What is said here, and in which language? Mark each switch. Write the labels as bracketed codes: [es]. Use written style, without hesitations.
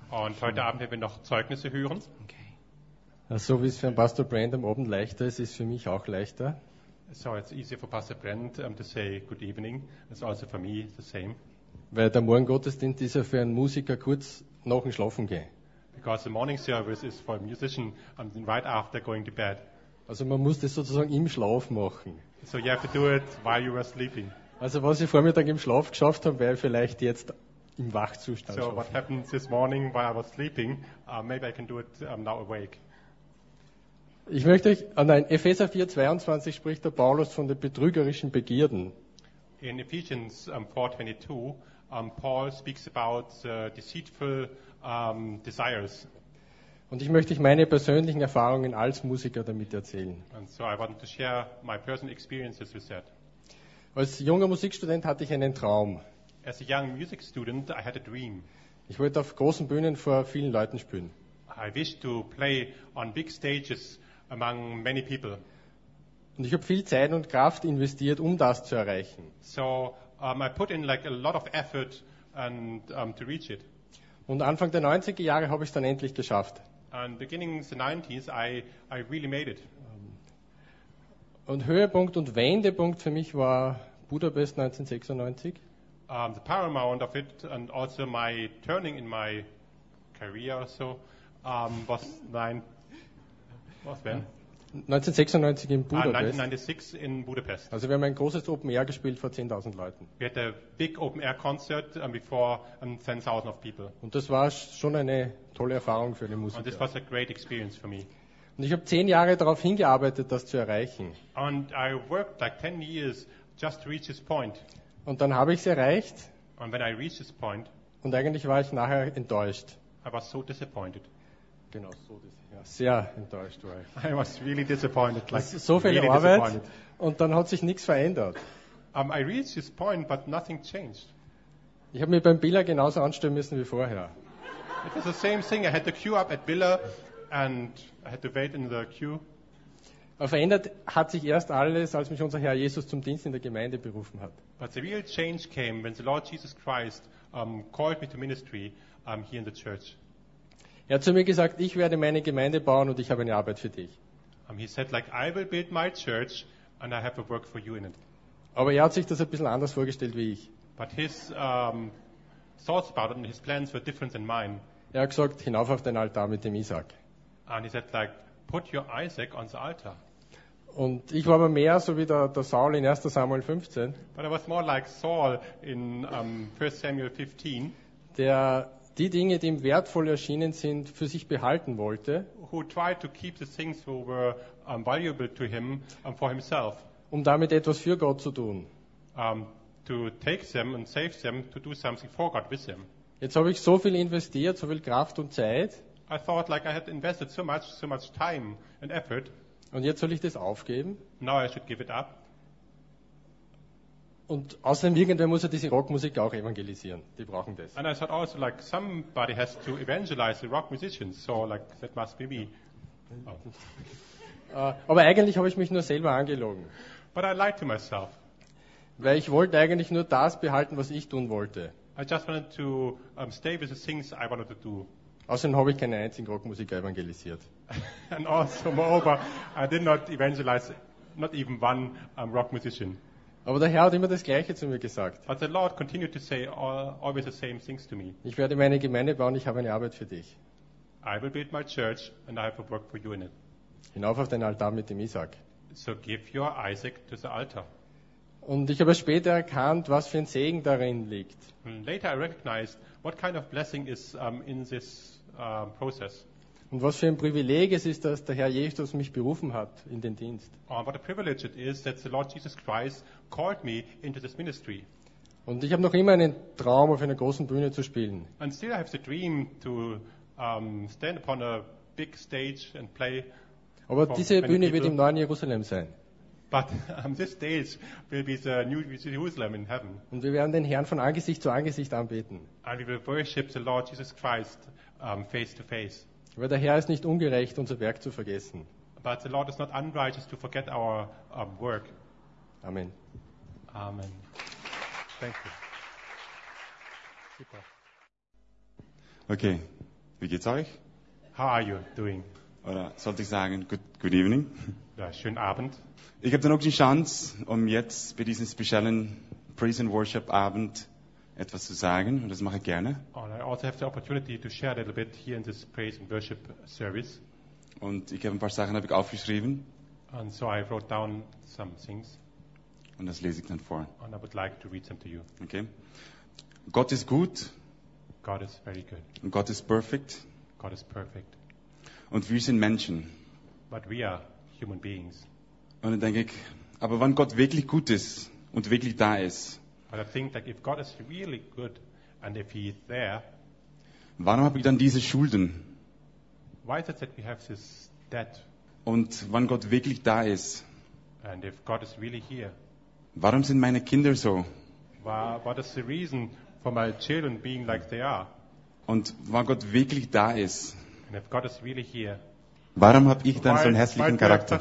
[de] Und heute Abend werden wir noch Zeugnisse hören. Okay. So wie es für Pastor Brandon oben leichter ist, ist es für mich auch leichter. [en] So it's easier for Pastor Brandon to say good evening. It's also for me the same. [de] Weil der Morgengottesdienst ist ja für einen Musiker kurz nach dem Schlafen gehen. [en] Because the morning service is for a musician right after going to bed. [de] Also man muss das sozusagen im Schlaf machen. [en] So you have to do it while you were sleeping. [de] Also was ich vormittag im Schlaf geschafft habe, wäre vielleicht jetzt im Wachzustand. [en] So what happened this morning while I was sleeping, maybe I can do it now awake. [de] Ich möchte euch, nein, Epheser 4, 22 spricht der Paulus von den betrügerischen Begierden. [en] In Ephesians 4:22, Paul speaks about deceitful desires. [de] Und ich möchte euch meine persönlichen Erfahrungen als Musiker damit erzählen. [en] And so I want to share my personal experiences with that. [de] Als junger Musikstudent hatte ich einen Traum. [en] As a young music student, I had a dream. [de] Ich wollte auf großen Bühnen vor vielen Leuten spielen. [en] I wish to play on big stages among many people. [de] Und ich habe viel Zeit und Kraft investiert, um das zu erreichen. [en] So I put in like a lot of effort and to reach it. [de] Und Anfang der 90er Jahre habe ich es dann endlich geschafft. [en] And beginning the 90s, I really made it. [de] Und Höhepunkt und Wendepunkt für mich war Budapest 1996. [en] The paramount of it and also my turning in my career or so was when? 1996 in Budapest. 1996 in Budapest. [de] Also wir haben ein großes Open Air gespielt vor 10.000 Leuten. [en] We had a big Open Air concert before 10.000 of people. [de] Und das war schon eine tolle Erfahrung für den Musiker. [en] And this was a great experience for me. [de] Und ich habe 10 Jahre darauf hingearbeitet, das zu erreichen. [en] And I worked like 10 years just to reach this point. [de] Und dann habe ich es erreicht. [en] And when I reached this point. [de] Und eigentlich war ich nachher enttäuscht. [en] I was so disappointed. [de] Genau, [en] so disappointed. [de] Ja, sehr enttäuscht war ich. [en] I was really disappointed. Like, [de] so viel [en] really [de] Arbeit und dann hat sich nichts verändert. [en] I reached this point, but nothing changed. Ich habe mir beim Billa genauso anstellen müssen wie vorher. It was the same thing. I had to queue up at Billa and I had to wait in the queue. [de] Aber verändert hat sich erst alles, als mich unser Herr Jesus zum Dienst in der Gemeinde berufen hat. [en] But the real change came when the Lord Jesus Christ called me to ministry here in the church. [de] Er hat zu mir gesagt, ich werde meine Gemeinde bauen und ich habe eine Arbeit für dich. [en] He said, like, I will build my church and I have a work for you in it. [de] Aber er hat sich das ein bisschen anders vorgestellt wie ich. [en] But his thoughts about it and his plans were different than mine. [de] Er hat gesagt, hinauf auf den Altar mit dem Isaac. [en] And he said, like, put your Isaac on the altar. [de] Und ich war aber mehr so wie der Saul in 1. Samuel 15. [en] But I was more like Saul in 1. Samuel 15. [de] Der die Dinge, die ihm wertvoll erschienen sind, für sich behalten wollte. [en] Who tried to keep the things who were valuable to him for himself. [de] Um damit etwas für Gott zu tun. [en] To take them and save them to do something for God with them. [de] Jetzt habe ich so viel investiert, so viel Kraft und Zeit. [en] I thought like I had invested so much time and effort. [de] Und jetzt soll ich das aufgeben? [en] Now I should give it up. [de] Und außerdem irgendwer muss ja diese Rockmusik auch evangelisieren. Die brauchen das. [en] And I thought also like somebody has to evangelize the rock musicians. So like that must be me. Oh. [de] Aber eigentlich habe ich mich nur selber angelogen. [en] But I lied to myself. [de] Weil ich wollte eigentlich nur das behalten, was ich tun wollte. [en] I just wanted to stay with the things I wanted to do. [de] Außerdem habe ich keine einzigen Rockmusiker evangelisiert. [en] And also moreover, I did not evangelize not even one rock musician. [de] Aber der Herr hat immer das Gleiche zu mir gesagt. [en] But the Lord continued to say always the same things to me. [de] Ich werde meine Gemeinde bauen, ich habe eine Arbeit für dich. [en] I will build my church and I have a work for you in it. [de] Hinauf auf den Altar mit dem Isaac. [en] So give your Isaac to the altar. [de] Und ich habe später erkannt, was für ein Segen darin liegt. [en] Later I recognized what kind of blessing is in this process. [de] Und was für ein Privileg es ist, dass der Herr Jesus mich berufen hat in den Dienst. [en] What a privilege it is that the Lord Jesus Christ called me into this ministry. [de] Und ich habe noch immer einen Traum, auf einer großen Bühne zu spielen. [en] And still I have the dream to stand upon a big stage and play. [de] Aber diese Bühne wird im neuen Jerusalem sein. [en] But this stage will be the new Jerusalem in heaven. [de] Und wir werden den Herrn von Angesicht zu Angesicht anbeten. [en] And we will worship the Lord Jesus Christ face to face. [de] Weil der Herr ist nicht ungerecht, unser Werk zu vergessen. [en] But the Lord is not unrighteous to forget our work. [de] Amen. [en] Amen. Thank you. Super. [de] Okay, wie geht's euch? [en] How are you doing? [de] Oder sollte ich sagen, [en] good evening? [de] Ja, schönen Abend. Ich habe dann auch die Chance, um jetzt bei diesem speziellen Praise and Worship Abend etwas zu sagen, und das mache ich gerne. [en] And I also have the opportunity to share a little bit here in this Praise and Worship Service. [de] Und ich habe ein paar Sachen habe ich aufgeschrieben. [en] And so I wrote down some things. [de] Und das lese ich dann vor. [en] And I would like to read them to you. [de] Okay. Gott ist gut. [en] God is very good. [de] Und Gott ist perfekt. [en] God is perfect. [de] Und wir sind Menschen. [en] But we are human beings. [de] Und dann denke ich, aber wenn Gott wirklich gut ist und wirklich da ist. [en] But I think that if God is really good and if he is there. [de] Warum habe ich dann diese Schulden? [en] Why is it that we have this debt? [de] Und wenn Gott wirklich da ist. [en] And if God is really here. [de] Warum sind meine Kinder so? [en] What is the reason for my children being like they are? [de] Und wenn Gott wirklich da ist. [en] And if God is really here. [de] Warum habe ich dann so einen hässlichen Charakter?